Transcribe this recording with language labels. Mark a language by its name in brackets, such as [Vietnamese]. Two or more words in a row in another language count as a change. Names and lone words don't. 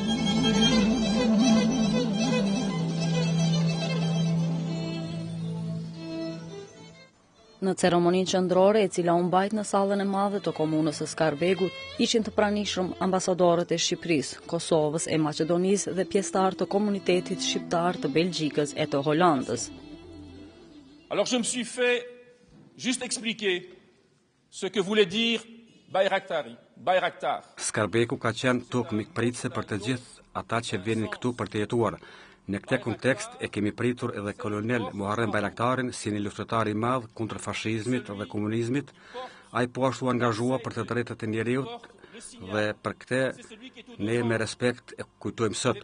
[Albanian] Në ceremoninë qendrore, e cila u mbajt në sallën e madhe të komunës së Skarbegut, ishin të pranishëm ambasadorët e Shqipërisë, Kosovës e Maqedonisë dhe pjesëtarë të komunitetit shqiptar të Belgjikës e të Hollandës. [French] Alors je me suis fait juste expliquer ce que voulait dire Bayraktar. [Albanian] Skarbeku ka qenë tokë mikpritëse për të gjithë ata që vinin këtu për të jetuar. Në këtë kontekst e kemi pritur edhe kolonel Muharrem Bayraktarin si një luftëtar i madh kundër fashizmit dhe komunizmit. Ai po ashtu angazhua për të drejtat e njeriut dhe për këtë ne me respekt e kujtojmë sot.